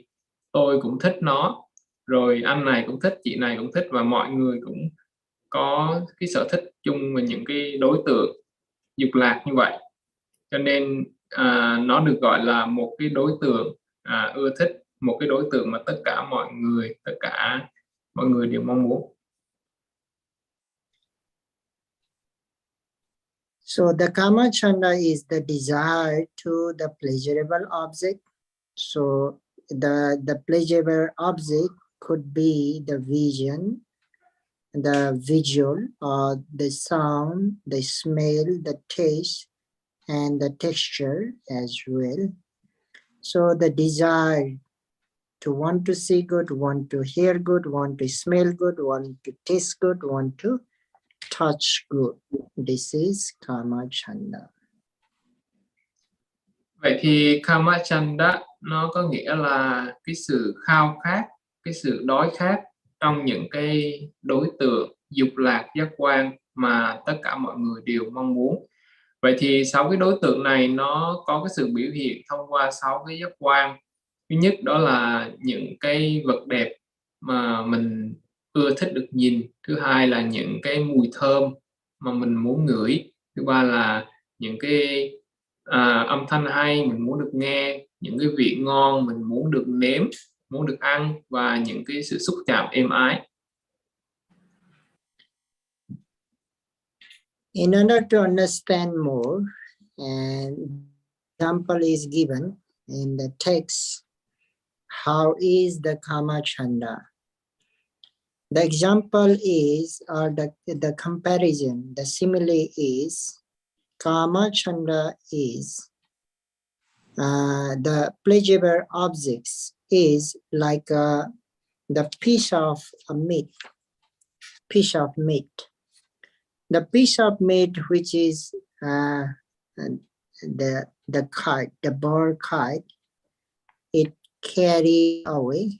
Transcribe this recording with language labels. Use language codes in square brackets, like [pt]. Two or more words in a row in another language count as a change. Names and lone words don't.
[vi] Tôi cũng thích nó, rồi anh này cũng thích, chị này cũng thích, và mọi người cũng có cái sở thích chung về những cái đối tượng dục lạc như vậy. Cho nên nó được gọi là một cái đối tượng ưa thích, một cái đối tượng mà tất cả mọi người đều mong muốn. [en] So the Kamachanda is the desire to the pleasurable object. So the pleasurable object could be the vision, the visual, or the sound, the smell, the taste, and the texture as well. So the desire to want to see good, want to hear good, want to smell good, want to taste good, want to touch good. This is Kamachanda. [vi] Vậy thì Kamachanda nó có nghĩa là cái sự khao khát, cái sự đói khát trong những cái đối tượng dục lạc giác quan mà tất cả mọi người đều mong muốn. Vậy thì 6 cái đối tượng này nó có cái sự biểu hiện thông qua 6 cái giác quan. Thứ nhất đó là những cái vật đẹp mà mình ưa thích được nhìn. Thứ hai là những cái mùi thơm mà mình muốn ngửi. Thứ ba là những cái âm thanh hay mình muốn được nghe, những cái vị ngon mình muốn được nếm, muốn được ăn, và những cái sự xúc chạm êm ái. [en] In order to understand more, an example is given in the text. how is the kama chanda? The example is, or the comparison, the simile is, kama chanda is the pleasurable objects is like the piece of meat. The piece of meat which is the kite, the bird kite, it carry away.